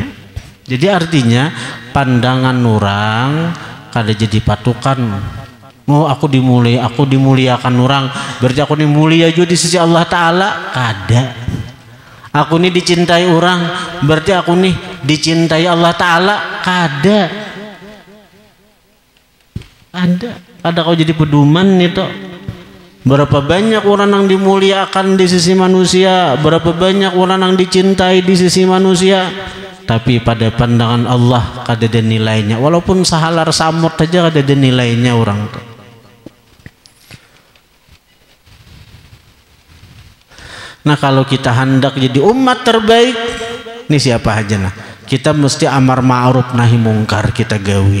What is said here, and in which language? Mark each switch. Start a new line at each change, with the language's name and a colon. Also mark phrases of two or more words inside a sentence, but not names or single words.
Banjar: Jadi artinya pandangan orang kada jadi patukan.
Indonesian: Oh aku dimuliakan orang berarti aku ini mulia juga di sisi Allah Ta'ala.
Banjar: Kada.
Indonesian: Aku ini dicintai orang berarti aku nih dicintai Allah Ta'ala.
Banjar: Kada.
Indonesian: Ada kau jadi pedoman itu. Berapa banyak orang yang dimuliakan di sisi manusia, berapa banyak orang yang dicintai di sisi manusia, tapi pada pandangan Allah kada ada nilainya.
Banjar: Walaupun sahalar samut saja kada ada nilainya orang itu.
Indonesian: Nah kalau kita hendak jadi umat terbaik, ini siapa aja nah? Kita mesti
Arabic: amar ma'ruf nahi mungkar
Indonesian: kita gawi.